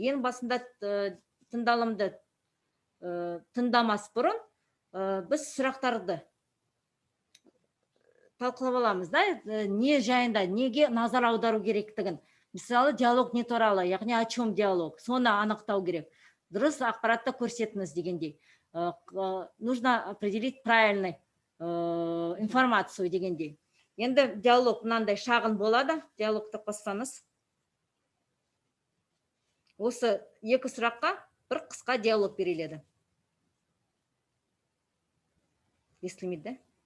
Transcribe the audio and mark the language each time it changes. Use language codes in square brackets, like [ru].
[kk] Ең басында тыңдалымды тыңдамас бұрын біз сұрақтарды талқылап аламыз, не жайында, неге назар аудару керектігін. Мысалы, диалог не туралы, яғни [ru] о чем диалог, [kk] соны анықтау керек. Дұрыс ақпаратты көрсетіңіз дегендей. [ru] Нужно определить правильный информацию [kk] дегендей. Енді диалог мынандай шағын болады, диалогты қоссаңыз. Осы екі сұраққа бір қысқа диалог беріледі. Естілмейді, да?